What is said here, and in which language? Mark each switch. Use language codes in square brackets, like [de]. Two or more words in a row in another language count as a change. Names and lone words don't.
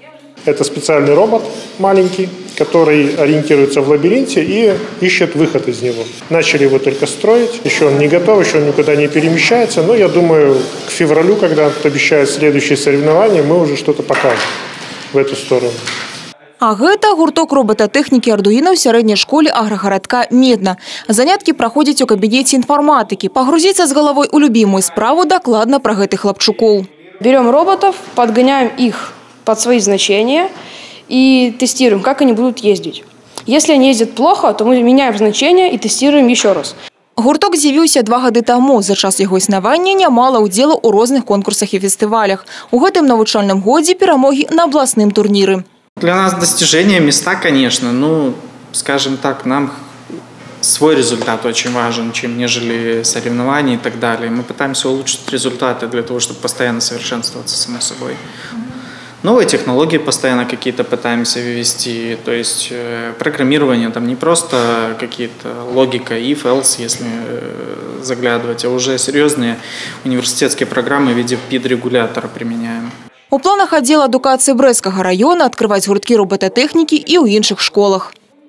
[ru] Это специальный робот маленький, который ориентируется в лабиринте и ищет выход из него. Начали его только строить, еще он не готов, еще он никуда не перемещается, но я думаю, к февралю, когда обещают следующие соревнования, мы уже что-то покажем в эту сторону. [be] А гэта гурток роботатэхнікі ардуіна ў сярэдняй школе аграгарадка Медна. Заняткі праходзяць у кабінеце інфарматыкі. Пагрузіцца з [ru] головой у любимую [be] справу дакладна пра гэтых хлапчукоў. [ru] Берем роботов, подгоняем их под свои значения и тестируем, как они будут ездить. Если они ездят плохо, то мы меняем значения и тестируем еще раз. [be] Гурток з'явіўся 2 гады таму. За час яго існавання нямала ўдзелу ў розных конкурсах і фестывалях. У гэтым навучальным годзе перамогі на абласным турніры. [ru] Для нас достижение места, конечно, ну, скажем так, нам свой результат очень важен, чем нежели соревнования и так далее. Мы пытаемся улучшить результаты для того, чтобы постоянно совершенствоваться, само собой. Новые технологии постоянно какие-то пытаемся ввести, то есть программирование там не просто какие-то логика, [en] if, else, [ru] если заглядывать, а уже серьезные университетские программы в виде PID-регулятора применяем. [be] У планах аддзела адукацыі Брэсцкага раёна адкрываць гурткі роботатэхнікі і ў іншых школах.